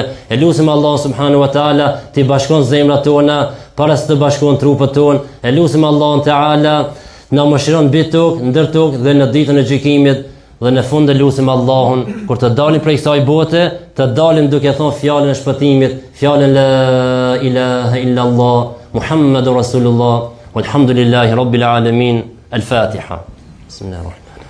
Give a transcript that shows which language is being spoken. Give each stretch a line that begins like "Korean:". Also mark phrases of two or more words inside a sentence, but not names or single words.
Albanian: E lutim Allah
Arabic: سبحانه وتعالى
Albanian: të bashkon zemrat tona para se të bashkon trupët tonë. E lutim Allahun Teala na mëshiron mbi tokë, ndër tokë dhe në ditën e gjykimit. Dhe në fund e lutim Allahun kur të dalim prej kësaj bote, të dalim duke thënë fjalën e shpëtimit, fjalën
Arabic: لا إله إلا الله محمد رسول الله والحمد لله رب العالمين.
Albanian: Al-Fatiha.
Arabic: بسم الله الرحمن الرحيم.